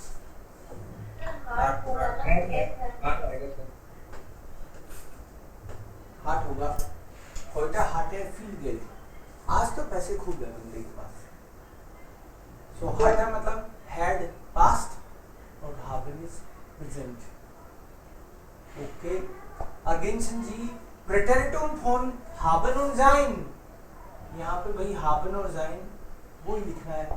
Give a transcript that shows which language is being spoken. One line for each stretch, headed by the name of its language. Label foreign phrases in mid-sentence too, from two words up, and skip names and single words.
Hindi: हाट होगा।
German: heute hatte viel Geld,
Hindi: आज तो पैसे खूब है बंदे के पास।
English: so hatte मतलब had past और haben is present।
German: okay, ergänzen Sie Präteritum von haben und sein।
Hindi: यहाँ पे भाई haben और sein वो ही लिखना है।